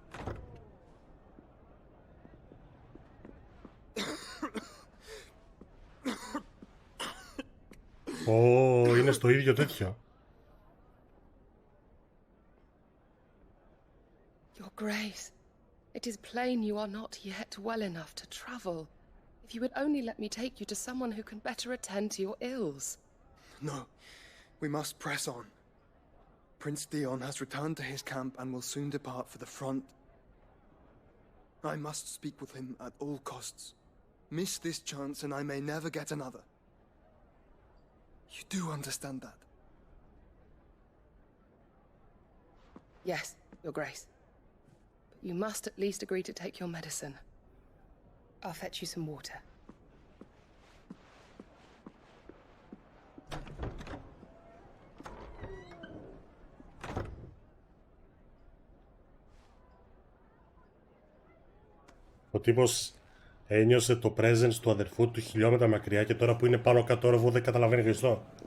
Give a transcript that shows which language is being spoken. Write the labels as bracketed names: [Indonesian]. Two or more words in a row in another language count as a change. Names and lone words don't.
[Greek] Ω, είναι στο ίδιο τέτοιο. [English] Your Grace, it is plain you are not yet well enough to travel. If you would only let me take you to someone who can better attend to your ills. No, we must press on. Prince Dion has returned to his camp and will soon depart for the front. I must speak with him at all costs. miss this chance and I may never get another. You do understand that? Yes, Your Grace. But you must at least agree to take your medicine. I'll fetch you some water. [Greek] Ο τύπος ένιωσε το presence του αδερφού του χιλιόμετρα μακριά και τώρα που είναι πάνω κάτω όροβο δεν καταλαβαίνει Χριστό.